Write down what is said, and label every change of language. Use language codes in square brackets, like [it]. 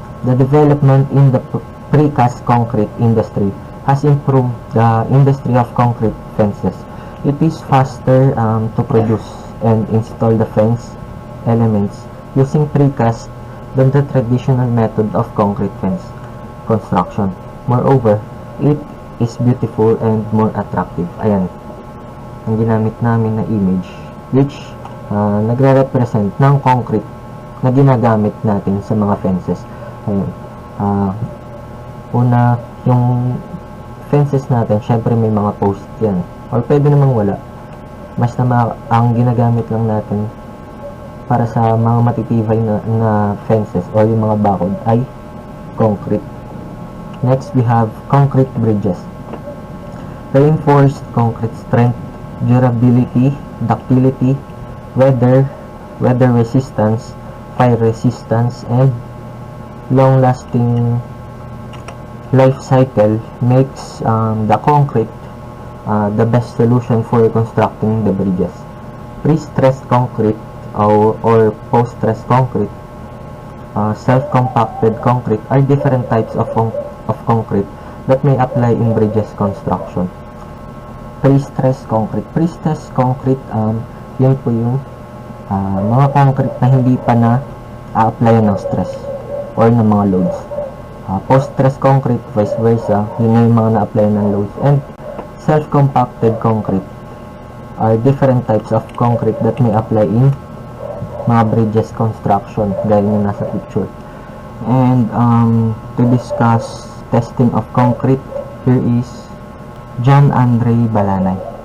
[en] The development in the precast concrete industry has improved the industry of concrete fences. It is faster to produce and install the fence elements using precast than the traditional method of concrete fence construction. Moreover, it is beautiful and more attractive. [tl] Ayan, ang ginamit namin na image, [en] which [tl] nagre-represent ng concrete na ginagamit natin sa mga fences. Ayan, una, yung fences natin, syempre may mga post yan, or pwede namang wala. Basta ang ginagamit lang natin para sa mga matitibay na fences or yung mga bakod ay concrete. [en] Next, we have concrete bridges. Reinforced concrete strength, durability, ductility, weather resistance, fire resistance, and long-lasting life cycle makes the concrete the best solution for constructing the bridges. Pre-stressed concrete or post-stressed concrete, self-compacted concrete are different types of concrete that may apply in bridges construction. [tl] Pre-stressed concrete. Pre-stressed concrete, yun po yung mga concrete na hindi pa na a-applyan ng stress or ng mga loads. Post-stress concrete, vice versa, yun na yung mga na-applyan ng loads. [en] And self-compacted concrete are different types of concrete that may apply in mga bridges construction, [tl] gaya nyo nasa picture. [en] And to discuss testing of concrete, here is John Andre Balanay.